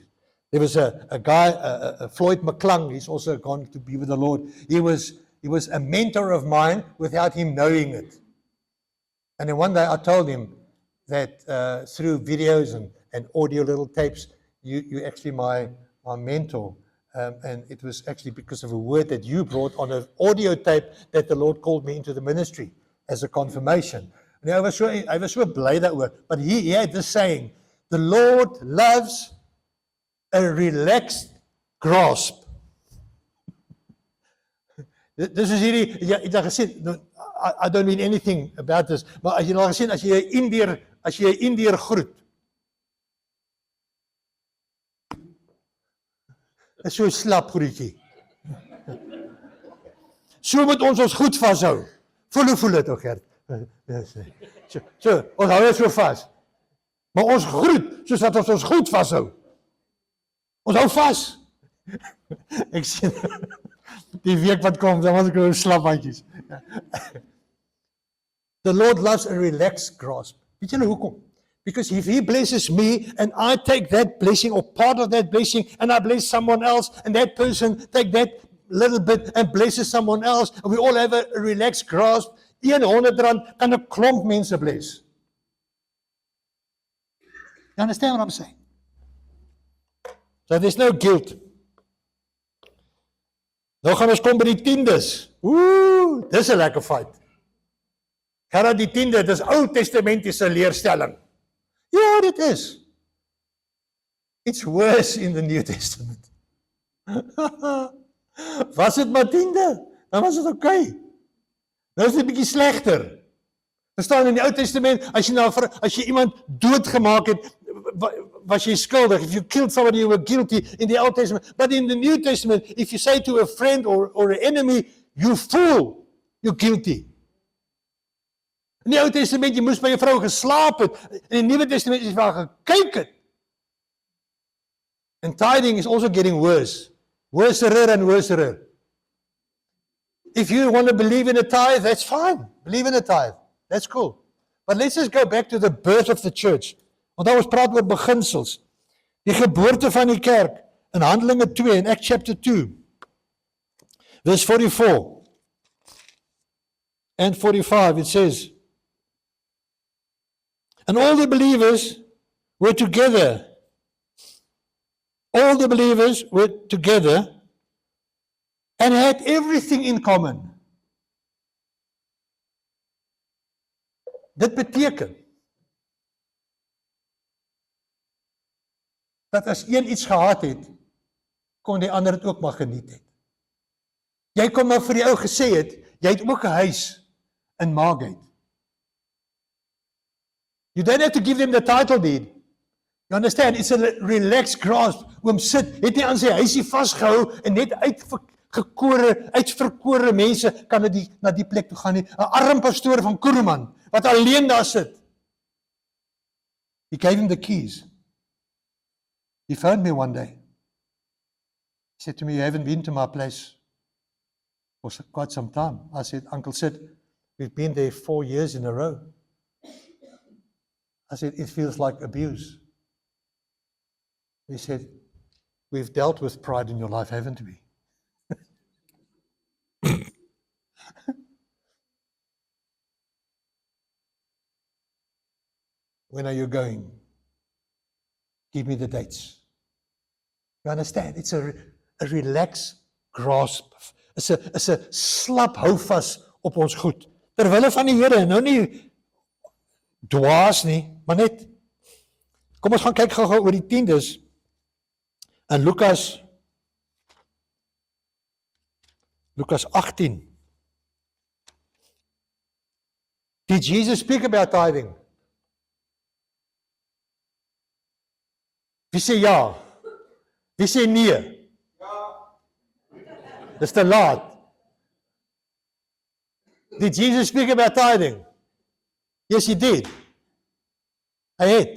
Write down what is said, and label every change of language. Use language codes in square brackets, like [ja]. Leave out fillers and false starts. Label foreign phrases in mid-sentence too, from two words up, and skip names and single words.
[en] There was a guy, Floyd McClung, he's also gone to be with the Lord. He was a mentor of mine without him knowing it. And then one day I told him that through videos and audio little tapes, you're actually my mentor. And it was actually because of a word that you brought on an audio tape that the Lord called me into the ministry as a confirmation. And I was so [af] bly daaroor. [en] But he had this saying, the Lord loves a relaxed grasp. [af] Dis is hierdie, jy het gesien, [en] I don't mean anything about this, [af] maar as jy nou gesien, as jy 'n Indiër groet, is so 'n slap groetjie. So moet ons goed vashou. Voel dit ook, Gert. So, ons hou dit so vas. Maar ons groet, soos wat ons goed vashou. Ons hou vas. Ek sien, die week wat kom, dan was ek nou slap handjies. [en] The Lord loves a relaxed grasp. [af] Weet jy nou hoekom? [en] Because if He blesses me, and I take that blessing, or part of that blessing, and I bless someone else, and that person take that little bit and blesses someone else, and we all have a relaxed grasp, [af] R100 kan 'n klomp mense bless. [en] You understand what I'm saying? So there's no guilt. [af] Nou gaan ons kom by die tiendes. Dis 'n lekker fight. Gaan die tiende, dis Ou Testamentiese leerstelling. Ja, dit is. [en] It's worse in the New Testament. [af] Was dit maar tiende? Dan was dit okay. Nou is dit 'n bietjie slegter. Er staan in die Ou Testament, as jy iemand doodgemaak het, was jy skuldig. [en] If you killed somebody, you were guilty in the Old Testament. But in the New Testament, if you say to a friend or an enemy, you fool, you're guilty. [af] In die Ou Testament, jy moes by 'n vrou geslaap het. In die Nuwe Testament, jy waar gekyk het. [en] And tithing is also getting worse. Worserer and worserer. If you want to believe in a tithe, that's fine. Believe in a tithe. That's cool. But let's just go back to the birth of the church. [af] Want ons praat oor beginsels. Die geboorte van die kerk in Handelinge 2 [en] in Acts chapter 2. Verse 44 and 45 it says, and all the believers were together. All the believers were together and had everything in common. [af] Dit beteken dat as een iets gehad het, kon die ander dit ook maar geniet het. Jy kon maar vir die ou gesê het, jy het ook 'n huis in Margate. [en] You don't have to give them the title deed. You understand? It's a relaxed grasp. [af] Oom sit, het nie aan sy huisie vasgehou en net uitverkore mense kan na die plek toe gaan nie. 'n Arm pastoor van Kuruman wat alleen daar sit. [en] He gave him the keys. He phoned me one day. He said to me, "You haven't been to my place for quite some time." I said, "Uncle Sid, we've been there 4 years in a row." I said, "It feels like abuse." He said, "We've dealt with pride in your life, haven't we?" When are you going? Give me the dates. You understand? It's a relaxed grasp. It's a [af] slap houvas op ons goed. Terwille van die Here, nou nie dwaas nie, maar net. Kom ons gaan kyk gou-gou oor die tiendes. In Lukas 18. [en] Did Jesus speak about tithing? [af] Wie sê ja? Wie sê nee? Dis te laat. [en] Did Jesus speak about tithing? Yes, he did. [af] Hy het.